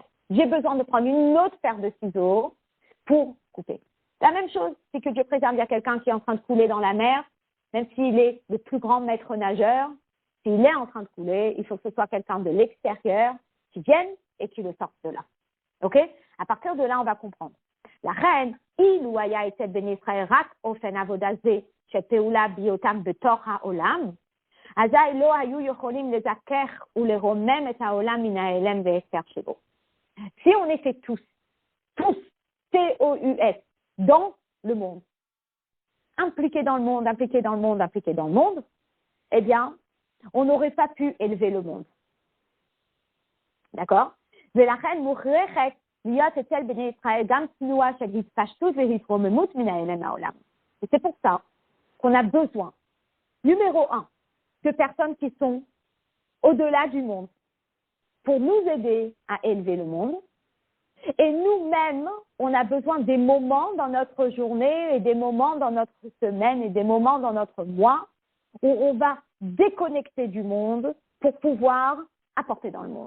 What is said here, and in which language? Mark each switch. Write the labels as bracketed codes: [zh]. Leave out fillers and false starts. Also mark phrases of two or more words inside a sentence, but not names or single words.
[fr] J'ai besoin de prendre une autre paire de ciseaux pour couper. La même chose, c'est que Dieu préserve, il y a quelqu'un qui est en train de couler dans la mer, même s'il est le plus grand maître nageur, s'il est en train de couler, il faut que ce soit quelqu'un de l'extérieur qui vienne et qui le sorte de là. OK? À partir de là, on va comprendre. La reine, [he] אילו היה אצל בני ישראל רק אופן עבודה זה שפעולה בהיותם בתוך העולם, אזי לא היו יכולים לזכך ולרומם את העולם מן ההיעלם וההפקר שבו. [fr] Si on était tous, T-O-U-S, dans le monde, impliqués dans le monde, eh bien, on n'aurait pas pu élever le monde. D'accord? [he] ולכן מוכרחת להיות אצל בני ישראל גם תנועה של התפשטות והתרוממות מן ההלם מהעולם. [fr] Et c'est pour ça qu'on a besoin, numéro 1, de personnes qui sont au-delà du monde pour nous aider à élever le monde. Et nous-mêmes, on a besoin des moments dans notre journée et des moments dans notre semaine et des moments dans notre mois où on va déconnecter du monde pour pouvoir apporter dans le monde.